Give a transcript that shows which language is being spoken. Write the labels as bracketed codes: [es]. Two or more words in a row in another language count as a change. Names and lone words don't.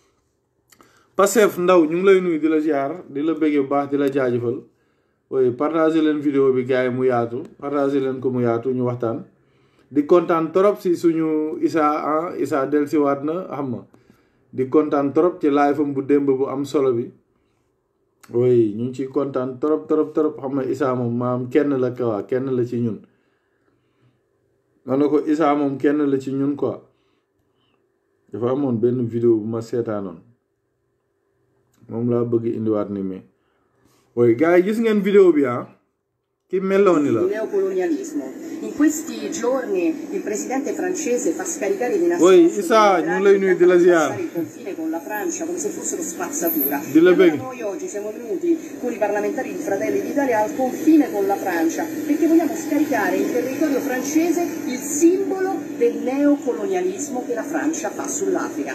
[wo] Pastef ndaw ñu ngi lay nuyu di la ziar di la bëggee bu baax di la jaajëfal ooy partager leen vidéo bi gars yi mu yaatu partager leen ko mu yaatu ñu waxtaan di kontaan trop si suñu Issa dellusiwaat na xam nga di kontaan trop ci live am bu démb bu am solo bi ooy ñu ngi ciy kontaan trop xam nga Issa moom maam kenn la quoi kenn la ci ñun ma ne ko Issa moom kenn la ci ñun quoi dafa amoon benn vidéo bu ma seetaanoon moom laa bëgg indiwaat ni mais ooy gars yi gis ngeen vidéo bi chi Meloni là. [it] Il neocolonialismo. In questi giorni il presidente francese fa scaricare di nascosto il confine con la Francia come se fossero spazzatura. Noi oggi siamo venuti con i parlamentari di Fratelli d'Italia al confine con la Francia perché vogliamo scaricare in territorio francese il simbolo del neocolonialismo che la Francia fa sull'Africa.